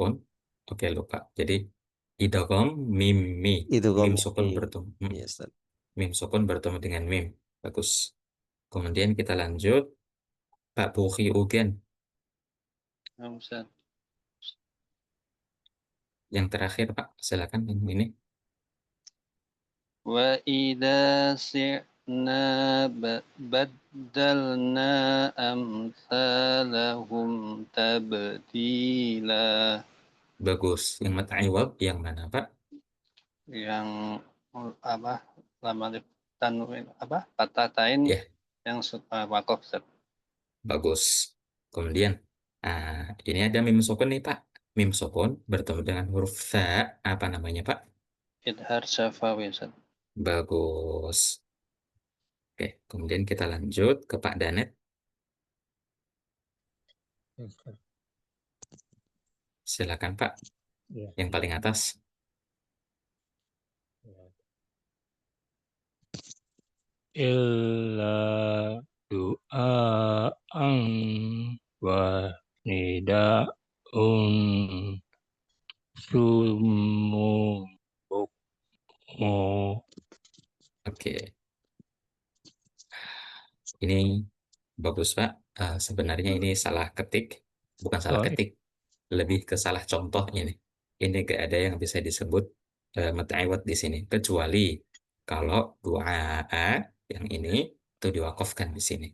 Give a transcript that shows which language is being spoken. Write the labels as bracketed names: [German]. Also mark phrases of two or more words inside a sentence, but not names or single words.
[Indonesian] sukun. Oke, lupa. Jadi idgham mim mi. Itu Mim komik. sukun bertemu Iya, Ustaz. mim sukun bertemu dengan mim. Bagus. Kemudian kita lanjut Pak Bukhi Ugen. Ustaz. Yang terakhir Pak, silakan yang ini. [Arabic] وإذا شئنا بدلنا أمثالهم تبديلا. [Indonesian] Bagus. Yang mata iwab yang mana Pak? Yang apa? Lama tanwin apa? Fatatain Ya, yang wakaf, Ustaz. bagus. Kemudian, ini ada mim sukun nih Pak. Mim sukun bertemu dengan huruf fa apa namanya Pak? Idhar syafawi, Ustaz. Bagus. Oke, kemudian kita lanjut ke Pak Danet. Silakan Pak, Ya. yang paling atas. [Arabic] إلا دعاء ونداء صم بكم. [Indonesian] Oke, ini bagus Pak. Sebenarnya ini salah ketik, bukan salah Oh, ketik, lebih ke salah contoh ini. Ini gak ada yang bisa disebut muta'awwad di sini, kecuali kalau doa yang ini itu diwakafkan di sini.